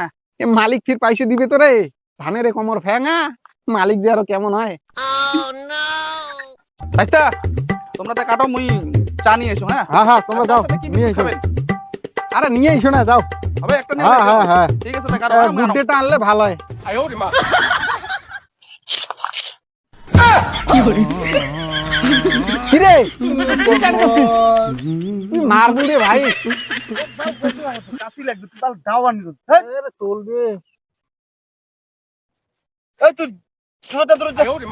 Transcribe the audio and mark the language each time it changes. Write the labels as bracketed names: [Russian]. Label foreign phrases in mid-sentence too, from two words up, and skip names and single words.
[Bangla] এ মালিক ফির পয়সা দিবে তো রে? ধানের এ কোমর ভেঙা, মালিক যে আরো কেমন হয়। ভাইস্তা, তোমরা তো কাটো, মুই চা নিয়ে এসো। হ্যাঁ হ্যাঁ হ্যাঁ, তোমরা যাও, তার সাথে কি নিয়ে মিষ্টি এসো। খাবেন? আরে নিয়ে এসো না, যাও। হবে একটা নিয়ে হ্যাঁ এসো। হ্যাঁ হ্যাঁ, ঠিক আছে, তা কাটো। হ্যাঁ, গুড ডেটা আনলে ভালো হয়। [Chinese] 哎呦我的妈！ [Bangla] কিরে কি কাজ করছিস? তুই মারবি রে ভাই। কাশি লাগবে, তুই তাহলে দাও আনি। আরে চলবে। এই তুই ছোটটা ধরে [Chinese] 哎呦我的妈！